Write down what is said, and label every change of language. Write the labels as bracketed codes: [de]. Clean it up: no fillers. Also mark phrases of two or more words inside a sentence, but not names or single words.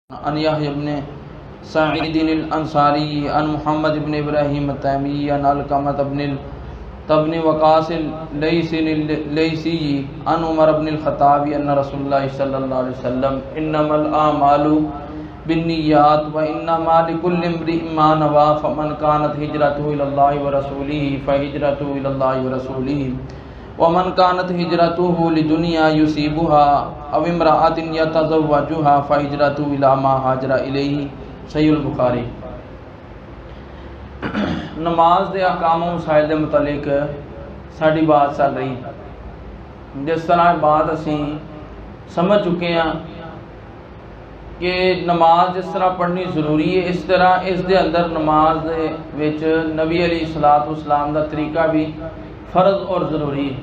[ar] عن يحيى بن سعيد الأنصاري عن محمد بن إبراهيم التيمي عن علقمة بن وقاص الليثي عن عمر بن الخطاب عن رسول الله صلى الله عليه وسلم إنما الأعمال بالنيات وإنما لكل امرئ ما نوى فمن كانت هجرته إلى الله ورسوله فهجرته إلى الله ورسوله ومن كانت هجرته لدنيا يصيبها أو امرأة يتزوجها فهجرته إلى ما هاجر إليه. صحيح البخاري. [ur] نماز کے احکام مسائل کے متعلق ساڈی بات چل رہی. جس طرح بات اسی سمجھ چکے ہیں کہ نماز جس طرح پڑھنی ضروری ہے، اس طرح [pa] اس دے اندر نماز وچ [ur] نبی علیہ السلام کا طریقہ بھی فرض اور ضروری ہے.